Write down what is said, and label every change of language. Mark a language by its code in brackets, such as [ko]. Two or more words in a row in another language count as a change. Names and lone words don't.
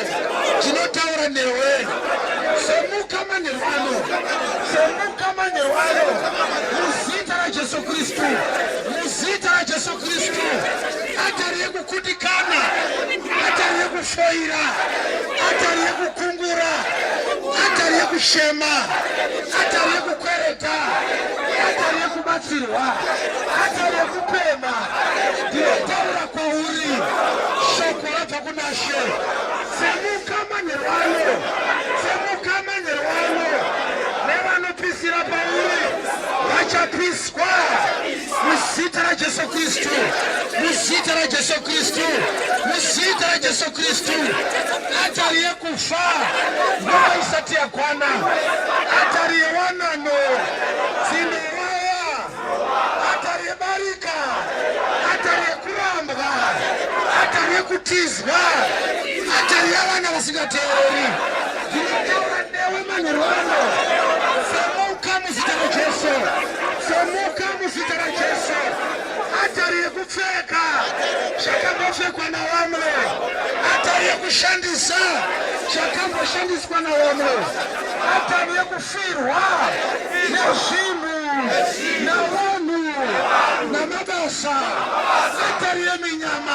[sn] Tinotaura newe, semuka manheru ano, semuka manheru ano, muzita raJesu Kristu, muzita raJesu Kristu. Atari yekukundikana, atari yekufoira, atari yekukungura, atari yekushema, atari yekukwereta, atari yekubatsirwa, atari yekupema. Ndinotaura kwauri shoko rabva kuna She. Semuka manheru ano, semuka manheru ano. Nevanopisira pauri vachapiswa muzita raJesu Kristu, muzita raJesu Kristu, muzita raJesu Kristu. Atari yekufa nguva isati yakwana, atari yewanano dzinoraya, atari yebarika, atari yekurambwa, atari yekutizwa, atari yavana vasingateereri. Ndinotaura newe manheru ano, semuka muzita raJesu, semuka muzita raJesu. Atari yekupfeka zvakambopfekwa navamwe, atari yekushandisa zvakamboshandiswa navamwe, atari yekufirwa nezvinhu navanhu namabasa, atari yeminyama.